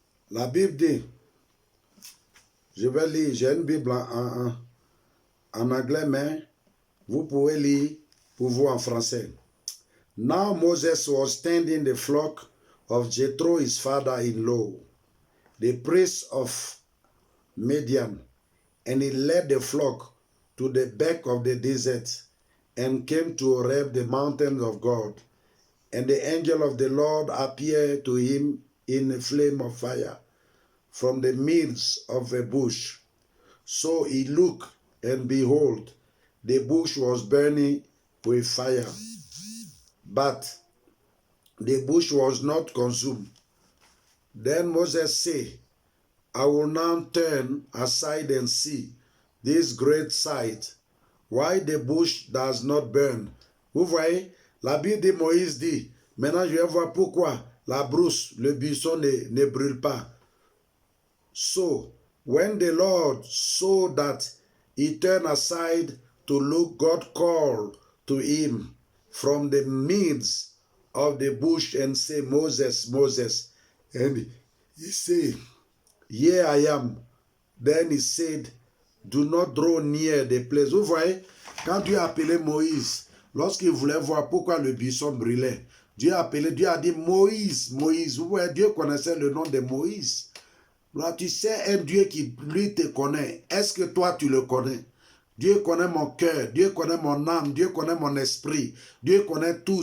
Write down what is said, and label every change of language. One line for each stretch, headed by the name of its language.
French: La Bible dit, je vais lire, j'ai une Bible en anglais, mais vous pouvez lire pour vous en français.
English: Now Moses was tending the flock of Jethro, his father-in-law, the priest of Midian, and he led the flock to the back of the desert and came to Horeb, the mountain of God. And the angel of the Lord appeared to him in a flame of fire from the midst of a bush. So he looked, and behold, the bush was burning with fire, but the bush was not consumed. Then Moses said, I will now turn aside and see this great sight, why the bush does not burn.
French: Vous voyez, la Bible de Moïse dit, maintenant je vais voir pourquoi la brousse, le buisson ne brûle pas.
English: So, when the Lord saw that he turned aside to look, God called to him from the midst of the bush and said, Moses, Moses. And he said, Here I am. Then he said, Do not draw near the place.
French: Vous voyez, quand Dieu a appelé Moïse, lorsqu'il voulait voir pourquoi le buisson brûlait, Dieu a dit, Moïse, Moïse. Vous voyez, Dieu connaissait le nom de Moïse. Là, tu sais, un Dieu qui, lui, te connaît. Est-ce que toi, tu le connais? Dieu connaît mon cœur, Dieu connaît mon âme, Dieu connaît mon esprit. Dieu connaît tout.